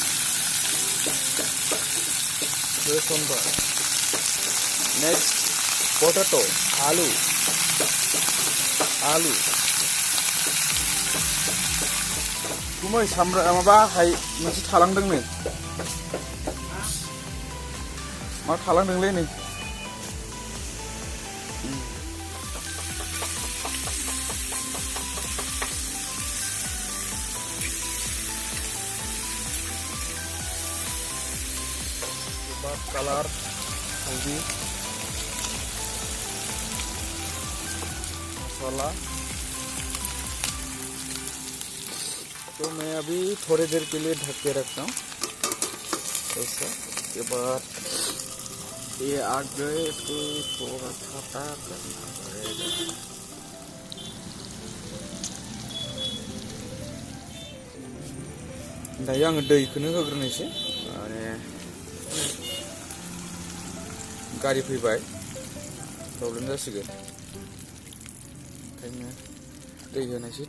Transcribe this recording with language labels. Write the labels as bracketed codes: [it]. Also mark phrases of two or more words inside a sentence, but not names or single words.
[en] next potato' [brx] आलु गुमै सामब्राम माबा मोनसे थालांदोंनो, मा थालांदोंलै नै। [hi] कलर हल्दी मसाला। तो मैं अभी थोड़ी देर के लिए ढक के रखता हूँ ऐसा। उसके बाद ये आग गए तो थोड़ा छोटा करना पड़ेगा। [brx] दायो आङो दैखौनो होग्रोनोसै। माने गारि फैबाय, प्रब्लेम जासिगोन, ओंखायनो दै होनोसै।